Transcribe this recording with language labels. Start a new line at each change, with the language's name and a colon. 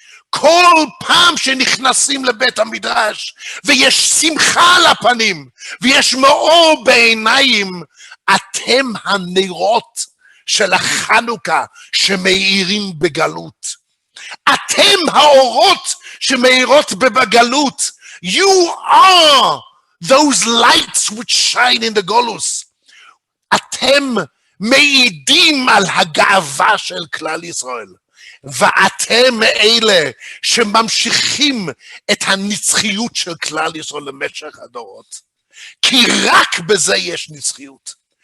Hebrew: כל פעם שנכנסים לבית המדרש, ויש שמחה על הפנים, ויש מאור בעיניים, אתם הנרות של החנוכה שמאירים בגלות. אתם האורות שמאירות בגלות.
English: You are those lights which shine in the גולוס.
Hebrew: אתם מעידים על הגאווה של כלל ישראל, ואתם אלה שממשיכים את הנצחיות של כלל ישראל למשך הדורות, כי רק בזה יש נצחיות.